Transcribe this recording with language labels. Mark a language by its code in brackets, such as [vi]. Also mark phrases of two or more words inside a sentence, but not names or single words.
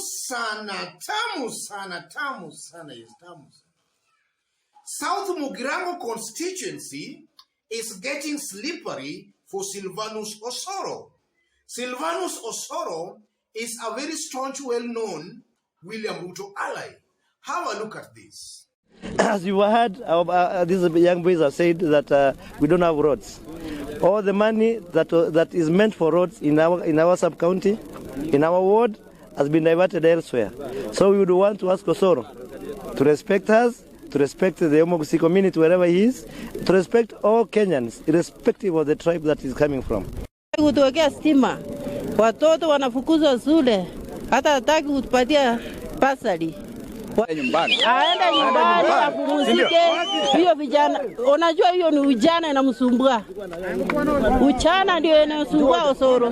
[sw] sana, tamu sana, tamu sana, yes, tamu sana. [en] South Mugirango constituency is getting slippery for Sylvanus Osoro. Sylvanus Osoro is a very staunch, well-known William Ruto ally. Have a look at this. As you heard, these young boys have said that we don't have roads. All the money that is meant for roads in our sub-county, in our ward, has been diverted elsewhere. So we would want to ask Osoro to respect us, to respect the Omogusi community wherever he is, to respect all Kenyans, irrespective of the tribe that is coming from. [sw] Kutuwekea stima, watoto wanafukuzwa shule, hata hataki kutupatia basari. Aende nyumbani apumzike. Hiyo vijana, unajua hiyo ni ujana inamsumbua. Uchana ndio inamsumbua Osoro.